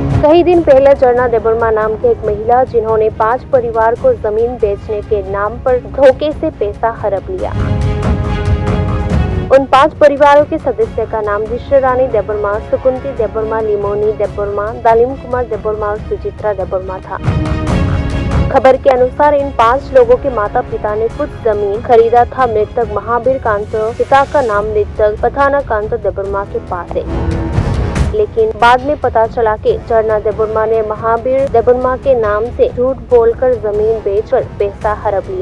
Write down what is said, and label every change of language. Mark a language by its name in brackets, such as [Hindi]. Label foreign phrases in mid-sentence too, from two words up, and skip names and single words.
[Hindi] कई दिन पहले झरना देबर्मा नाम की एक महिला जिन्होंने 5 परिवार को जमीन बेचने के नाम पर धोखे से पैसा हड़प लिया। उन 5 परिवारों के सदस्य का नाम विश्व रानी देबर्मा, सुकुंती देबर्मा, लिमोनी देबर्मा, दालिम कुमार देबर्मा और सुचित्रा देबर्मा था। खबर के अनुसार इन 5 लोगों के माता पिता ने कुछ जमीन खरीदा था मृतक महावीर कांत, पिता का नाम मृतक पथाना कांत देबर्मा के पास है। लेकिन बाद में पता चला कि झरना देबर्मा ने महावीर देबर्मा के नाम से झूठ बोलकर जमीन बेचकर पैसा हड़प लिया।